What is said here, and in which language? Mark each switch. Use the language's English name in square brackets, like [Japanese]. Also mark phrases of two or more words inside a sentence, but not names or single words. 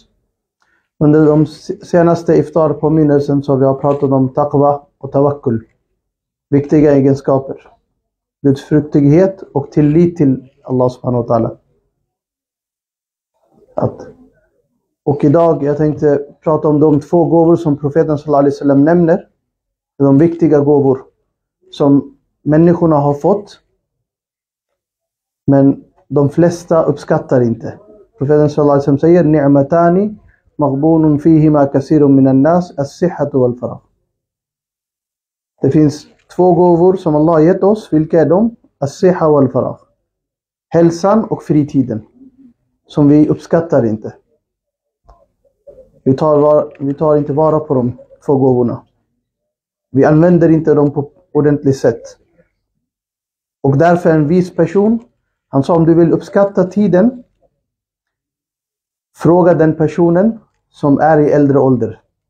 [Swedish] Under de senaste Iftarpåminnelsen så har vi pratat om taqwa och tawakkul, viktiga egenskaper, gudfruktighet och tillit till [Arabic] الله سبحانه وتعالى. [Swedish] Och idag jag tänkte prata om de två gåvor som profeten [Arabic] صلى الله عليه وسلم [Swedish] nämner. De viktiga gåvor som människorna har fått, men de flesta uppskattar inte. Profeten [Arabic] صلى الله عليه وسلم [Swedish] säger: [Arabic] نعمتان مغبون فيهما كثير من الناس الصحة والفراغ. [Swedish] Det finns två gåvor som Allah har gett oss. Vilka är de? [Arabic] الصحة والفراغ. [Swedish] Hälsan och fritiden, som vi uppskattar inte. Vi tar inte vara på de två gåvorna. Vi använder inte dem på ordentligt sätt. Och därför en vis person, han sa: om du vill uppskatta tiden, fråga den personen som är i äldre ålder.